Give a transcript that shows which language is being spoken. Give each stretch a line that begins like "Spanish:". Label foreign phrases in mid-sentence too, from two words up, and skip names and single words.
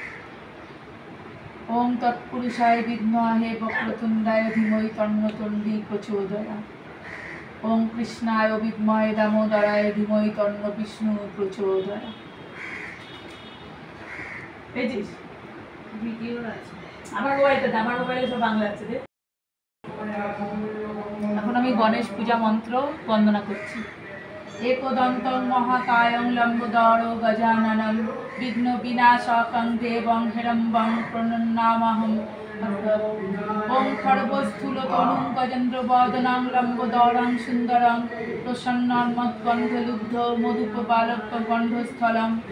Sanskrit: ওম তৎপুরুষায় বিদ্মহে বক্রতুণ্ডায় ধীমহি তন্ন তন্ডী প্রচোদয়াৎ ওম কৃষ্ণায় বিদ্মহে দামোদরায় ধীমহি তন্ন বিষ্ণু প্রচোদয়াৎ
Bangla: পেয়েছিস ভিডিও আছে আমার মোবাইলে সব বাংলা আছে রে এখন আমি গণেশ পূজা মন্ত্র বন্দনা করছি
Sanskrit: एकदन्तं महाकायं लम्बोदरं गजाननं विघ्नविनाशकं देवं हिरण्यं प्रणमाम्यहम् ॐ खड्गस्थूलतनुं गजेन्द्रवदनं लम्बोदरं सुन्दरं प्रसन्नमद्गन्धलुब्धं मधुपबालकगन्धस्थलं